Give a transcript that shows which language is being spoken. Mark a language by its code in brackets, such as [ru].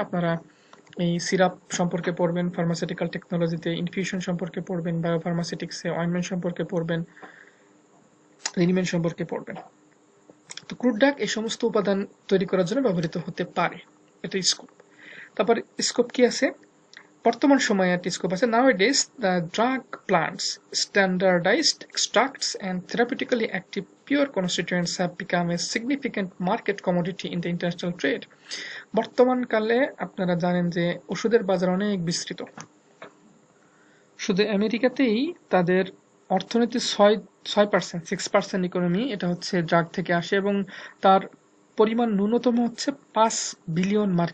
[bn] আপনারা এই সিরাপ সম্পর্কে পড়বেন, ফার্মাসিউটিক্যাল টেকনোলজিতে ইনফিউশন সম্পর্কে পড়বেন, বায়োফার্মাসিউটিক্সে অয়েনমেন্ট সম্পর্কে পড়বেন, লিনিমেন্ট সম্পর্কে পড়বেন। তো ক্রুড ড্রাগ এই সমস্ত উপাদান তৈরি করার জন্য ব্যবহৃত হতে পারে, এটা স্কোপ। তারপর স্কোপ কি আছে? বর্তমান সময়ে একটা স্কোপ আছে। [en] Nowadays, the drug plants, standardized extracts and therapeutically active pure constituents have become a significant market commodity in the international trade. [bn] বর্তমানকালে আপনারা জানেন যে ওষুধের বাজার অনেক বিস্তৃত। শুধু আমেরিকাতেই তাদের অর্থনীতির 6% ইকোনমি এটা হচ্ছে ড্রাগ থেকে আসে, এবং তার পরিমাণ ন্যূনতম হচ্ছে $5 বিলিয়ন।